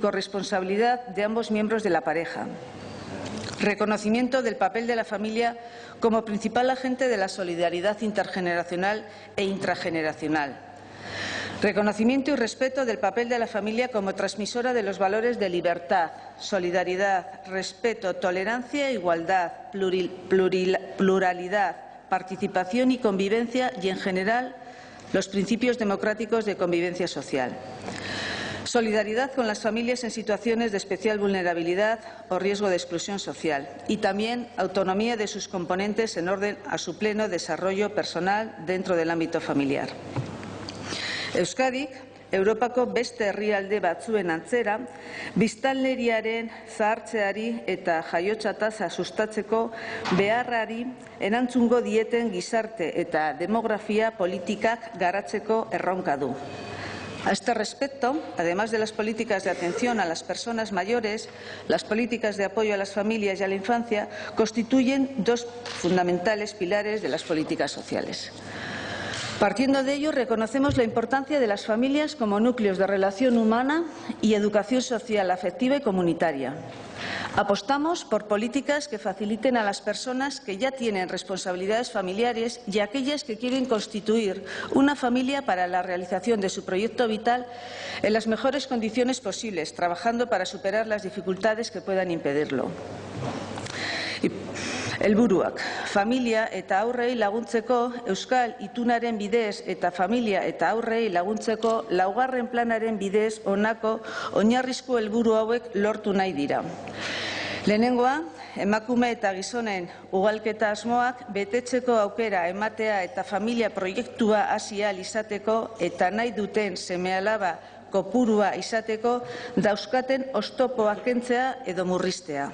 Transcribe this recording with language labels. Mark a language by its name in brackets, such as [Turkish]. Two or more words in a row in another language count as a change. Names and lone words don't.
[Spanish] corresponsabilidad de ambos miembros de la pareja, reconocimiento del papel de la familia como principal agente de la solidaridad intergeneracional e intrageneracional, reconocimiento y respeto del papel de la familia como transmisora de los valores de libertad, solidaridad, respeto, tolerancia, igualdad, pluralidad, participación y convivencia y, en general, los principios democráticos de convivencia social. Solidaridad con las familias en situaciones de especial vulnerabilidad o riesgo de exclusión social y también autonomía de sus componentes en orden a su pleno desarrollo personal dentro del ámbito familiar. [Basque] Euskadik, Europako beste herrialde batzuen antzera, biztanleriaren zahartzeari eta jaiotza tasa sustatzeko beharrari erantzungo dieten gizarte eta demografia politikak garatzeko erronka du. [Spanish] A este respecto, además de las políticas de atención a las personas mayores, las políticas de apoyo a las familias y a la infancia constituyen dos fundamentales pilares de las políticas sociales. Partiendo de ello, reconocemos la importancia de las familias como núcleos de relación humana y educación social, afectiva y comunitaria. Apostamos por políticas que faciliten a las personas que ya tienen responsabilidades familiares y a aquellas que quieren constituir una familia para la realización de su proyecto vital en las mejores condiciones posibles, trabajando para superar las dificultades que puedan impedirlo. [Basque] Helburuak, familia eta haurrei laguntzeko Euskal Itunaren bidez eta familia eta haurrei laguntzeko laugarren planaren bidez honako oinarrizko helburu hauek lortu nahi dira. Lehenengoa, emakume eta gizonen ugalketa asmoak betetzeko aukera ematea eta familia proiektua hasi ahal izateko eta nahi duten seme-alaba kopurua izateko dauzkaten oztopoak kentzea edo murriztea.